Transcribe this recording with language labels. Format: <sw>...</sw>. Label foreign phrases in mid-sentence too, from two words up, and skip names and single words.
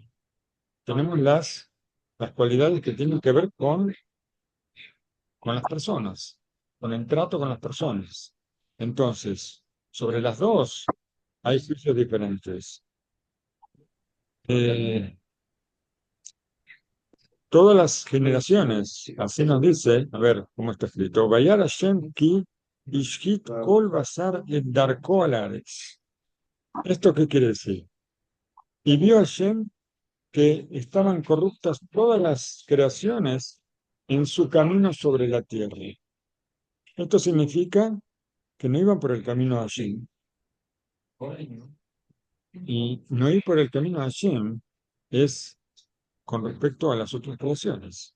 <es>Tenemos las cualidades que tienen que ver con las personas, con el trato con las personas. Entonces, sobre las dos hay juicios diferentes. Eh, Todas las generaciones, así nos dice, a ver cómo está escrito,</es> <he>וירא ה' כי השחית כל בשר את דרכו על הארץ.</he> <es>¿Esto qué quiere decir? Y vio Hashem que estaban corruptas todas las creaciones en su camino sobre la tierra. Esto significa que no iban por el camino de Hashem. Y no ir por el camino de Hashem es con respecto a las otras creaciones.</es>